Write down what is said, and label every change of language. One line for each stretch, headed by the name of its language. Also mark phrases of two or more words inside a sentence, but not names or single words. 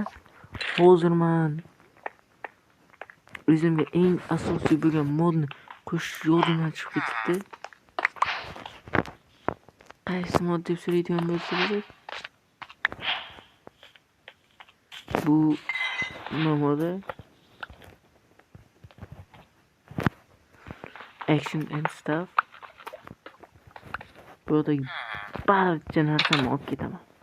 Uzbek: Hozir men o'zimga eng asosiy bo'lgan modni qo'shish yodimdan chiqib ketdi. Qaysi mod deb so'raydigan bo'lsangiz, bu nima modi?
English: Action and stuff.
Uzbek: Bu yerda barcha narsani olib ketaman.